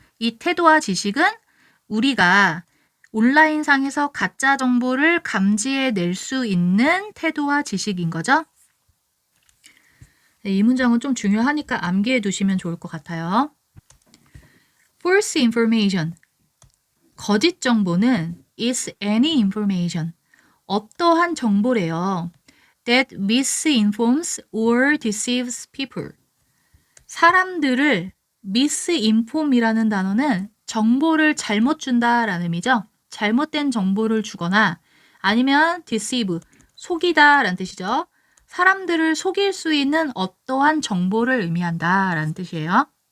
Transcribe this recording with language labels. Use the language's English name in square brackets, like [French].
[Korean] 이 태도와 지식은 우리가 온라인상에서 가짜 정보를 감지해낼 수 있는 태도와 지식인 거죠. 이 문장은 좀 중요하니까 암기해 두시면 좋을 것 같아요. [English] False information. [Korean] 거짓 정보는 [English] is any information. [Korean] 어떠한 정보래요. [English] That misinforms or deceives people. [Korean] 사람들을 misinform이라는 단어는 정보를 잘못 준다라는 의미죠. 잘못된 정보를 주거나 아니면 deceive, 속이다라는 뜻이죠. 사람들을 속일 수 있는 어떠한 정보를 의미한다라는 뜻이에요.